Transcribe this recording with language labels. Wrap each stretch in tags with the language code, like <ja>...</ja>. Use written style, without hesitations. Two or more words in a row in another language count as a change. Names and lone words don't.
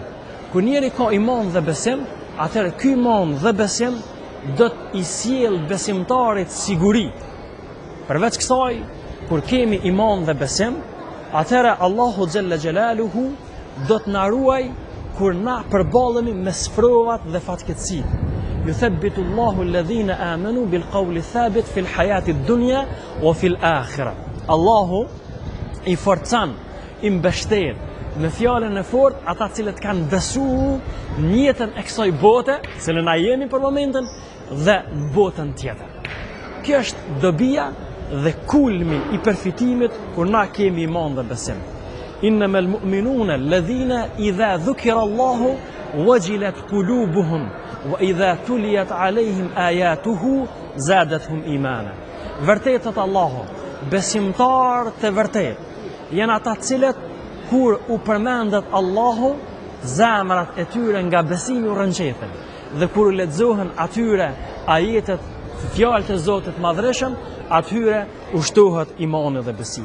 <sq>Kur njeri ka iman dhe besim, atëherë ky iman dhe besim do t'i sjell besimtarit siguri. Përveç kësaj, kur kemi iman dhe besim, atëherë Allahu</sq> <ar>جل جلاله</ar> <sq>do të na ruaj kur na përballemi me sprovat dhe fatkeqësitë.</sq> <ar>يثبت الله الذين آمنوا بالقول الثابت في الحياة الدنيا وفي الآخرة.</ar> <sq>Allahu i forcan, i mbështet me fjalën e fortë ata cilët kanë besuar në jetën e kësaj bote, cilën na jemi për momentin, dhe në botën tjetër. Kjo është dobia dhe kulmi i përfitimit kur na kemi iman dhe besim.</sq> <ar>إنما المؤمنون الذين إذا ذكر الله وجلت قلوبهم وإذا تليت عليهم آياته زادتهم إيمانا.</ar> <sq>Vërtetët Allahu, besimtar të vërtet, janë ata cilët kur u përmendet Allahu, zemrat e tyre nga besimi u rënqetën, dhe kur u lexohen atyre ajetet, fjalët e Zotit Madhreshëm, atyre ushtohet imani dhe besimi.</sq>